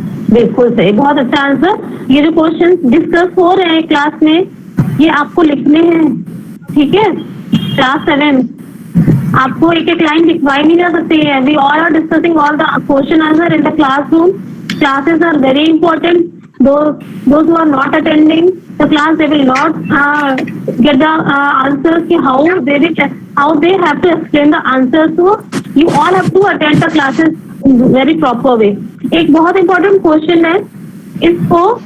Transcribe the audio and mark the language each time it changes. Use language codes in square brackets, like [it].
[hi] बिल्कुल सही, बहुत अच्छा आंसर। ये जो क्वेश्चन डिस्कस हो रहे हैं क्लास में, ये आपको लिखने हैं, ठीक है? क्लास 7 आपको एक लाइन लिखवाई नहीं जा सकती है। [en] We all are discussing all the question answer in the classroom. Classes are very important. Those who are not attending the class, they will not get the answers ki how they have to explain the answers. So you all have to attend the classes in very proper way. [hi] एक बहुत important question है, इसको